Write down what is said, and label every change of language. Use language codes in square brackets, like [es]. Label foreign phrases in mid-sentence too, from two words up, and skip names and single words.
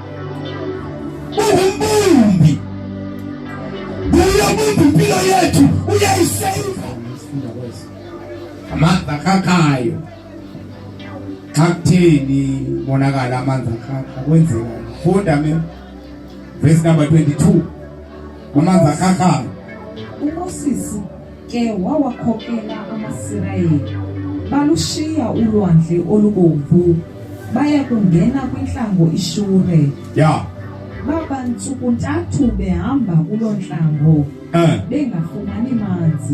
[xh] Ubumbumbi. Uyabumba impilo yethu uyayiseva. Amandla akakayo. Kutheni bonakala amandla akaka kwenzeka. [en] Funda verse number 22. [xh] Amandla akakayo. uMoses ke wawakhokela amaSirayeli balushiya ulwandle olubomvu baya kungena kwintlango iShure. Yeah. Baba ntsuku ntathu behamba kuloo ntlango bengafumani manzi.